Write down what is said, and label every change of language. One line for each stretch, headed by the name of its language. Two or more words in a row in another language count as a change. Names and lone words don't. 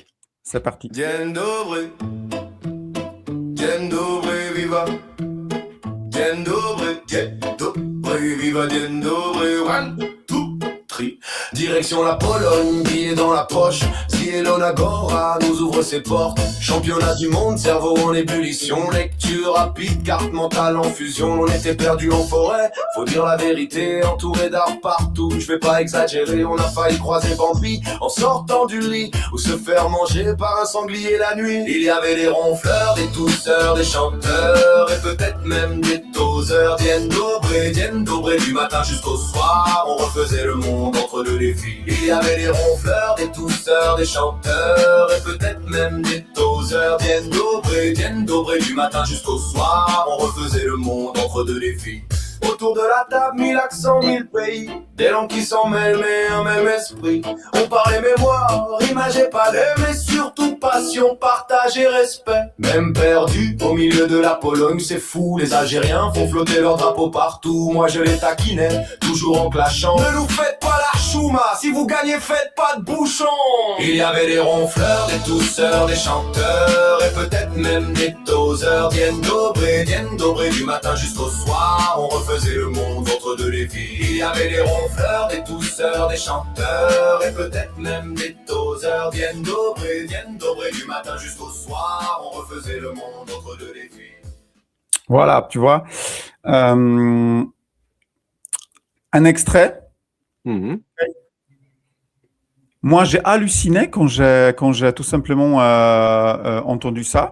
French: C'est parti.
Polish: Dzień dobry, dzień dobry, viva. Dzień dobry, viva, dzień dobry, 1, 2, 3.
French: Direction la Pologne, billet dans la poche. Zielona Agora nous ouvre ses portes. Championnat du monde, cerveau en ébullition. Lecture rapide, carte mentale en fusion. On était perdu en forêt, faut dire la vérité. Entouré d'arbres partout, je vais pas exagérer. On a failli croiser Bambi en sortant du lit, ou se faire manger par un sanglier la nuit. Il y avait des ronfleurs, des tousseurs, des chanteurs, et peut-être même des toseurs.
Polish: Dzień dobry,
French: du matin jusqu'au soir. On refaisait le monde entre deux défis. Il y avait des ronfleurs, des tousseurs, des chanteurs, et peut-être même des toseurs.
Polish: Dzień dobry,
French: du matin jusqu'au soir. On refaisait le monde entre deux défis. Autour de la table, 1000 accents, 1000 pays. Des langues qui s'en mêlent, mais un même esprit. On parlait mémoire, image et palais, mais surtout passion, partage et respect. Même perdu au milieu de la Pologne, c'est fou. Les Algériens font flotter leur drapeau partout. Moi je les taquinais, toujours en clashant. Ne nous faites pas la chouma, si vous gagnez, faites pas de bouchon. Il y avait des ronfleurs, des tousseurs, des chanteurs, et peut-être même des toseurs.
Polish: Dzień dobry,
French: du matin jusqu'au soir. On refaisait le monde entre deux défis. Il y avait des ronfleurs, des tousseurs, des chanteurs, et peut-être même des toseurs.
Polish: Dzień dobry,
French: du matin jusqu'au soir. On refaisait le monde entre deux défis. Voilà, tu vois. Un extrait. Mhm. Moi, j'ai halluciné quand j'ai tout simplement entendu ça.